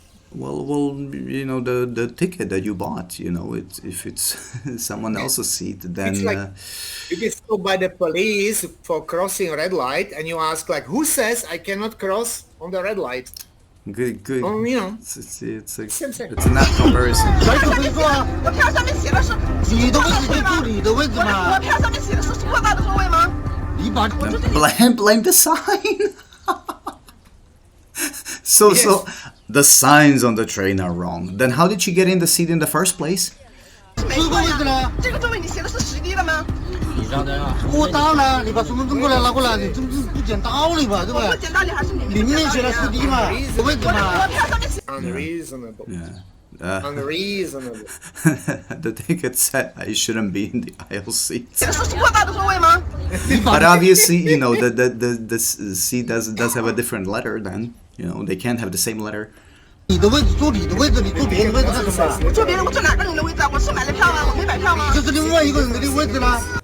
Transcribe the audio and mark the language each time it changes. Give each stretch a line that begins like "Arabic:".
English: well, you know the ticket that you bought. You know, if it's someone else's seat, then It's like you get stopped by the police for crossing a red light, and you ask like, who says I cannot cross on the red light? good. Oh, you know. It's Same. it's a not comparison.
Chinese: 小姐可以坐啊。你的位置就坐你的位置嘛。你把
English: Blame the sign. So the signs on the train are wrong. Then how did she get in the seat in the first place?
Chinese: 这个位置呢？过道呢？你把身份证过来拿过来，你这不讲道理吧？对不对？明明写了10D 嘛，位置嘛。
English: Unreasonable. Yeah. Unreasonable. The ticket said I shouldn't be in the aisle seats. But obviously, you know, the C does have a different letter. Then you know they can't have the same letter.
Chinese: 你的位置坐你的位置，你坐别人的位置干什么？这是另外一个人的位置啦。